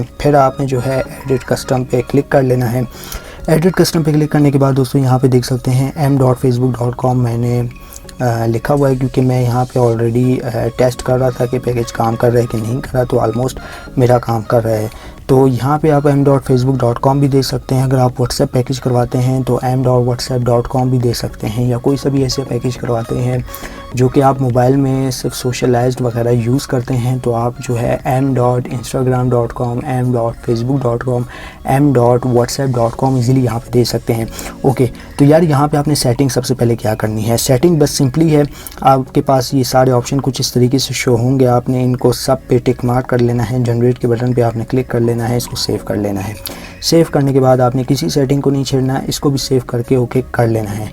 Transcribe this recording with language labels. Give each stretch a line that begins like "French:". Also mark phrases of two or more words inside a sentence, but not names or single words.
Hindi: फिर आपने जो है
English: edit custom
Hindi: पे क्लिक कर लेना है।
English: edit custom
Hindi: पे क्लिक करने के बाद दोस्तों यहाँ पे देख सकते हैं m.facebook.com मैंने लिखा हुआ है क्योंकि मैं यहाँ पे ऑलरेडी टेस्ट कर रहा था कि पैकेज काम कर रहा है कि नहीं कर रहा। तो ऑलमोस्ट मेरा काम कर रहा है। तो यहाँ पे आप m.facebook.com भी देख सकते हैं। अगर आप व्हाट्सएप पैकेज करवाते हैं तो m.whatsapp.com भी दे सकते हैं, या कोई सा भी ऐसे पैकेज करवाते हैं जो कि आप मोबाइल में सिर्फ सोशलाइज्ड वगैरह यूज़ करते हैं तो आप जो है m.instagram.com, m.facebook.com, m.whatsapp.com ईज़िली यहाँ पे दे सकते हैं। ओके, तो यार यहाँ पे आपने सेटिंग सबसे पहले क्या करनी है। सेटिंग बस सिंपली है, आपके पास ये सारे ऑप्शन कुछ इस तरीके से शो होंगे। आपने इनको सब पे
English: tick mark
Hindi: कर लेना है। जनरेट के बटन पे आपने क्लिक कर लेना है, इसको सेव कर लेना है। सेव करने के बाद आपने किसी सेटिंग को नहीं छेड़ना है, इसको भी सेव करके ओके कर लेना है।